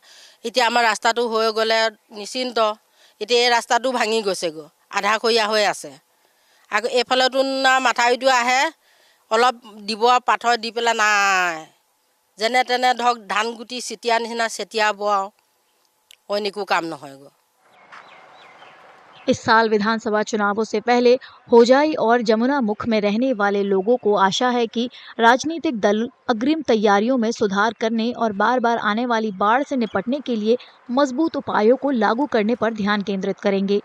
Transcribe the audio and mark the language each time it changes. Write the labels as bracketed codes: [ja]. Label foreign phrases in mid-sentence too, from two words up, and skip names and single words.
[as] এতিয়া আমাৰ ৰাস্তাটো হৈ গ'লে নিশ্চিন্ত। এতিয়া এই ৰাস্তাটো ভাঙি গৈছেগৈ, আধাখৰীয়া হৈ আছে। আকৌ এইফালেতো না মাথাউৰিটো আহে, অলপ দিব পাথৰ দি পেলাই নাই, যেনে তেনে ধৰক ধান গুটি ছিটিয়া নিচিনা ছিটিয়াব আৰু অইন একো কাম নহয়গৈ। [hi] इस साल विधानसभा चुनावों से पहले होजाई और जमुना मुख में रहने वाले लोगों को आशा है कि राजनीतिक दल अग्रिम तैयारियों में सुधार करने और बार बार आने वाली बाढ़ से निपटने के लिए मजबूत उपायों को लागू करने पर ध्यान केंद्रित करेंगे।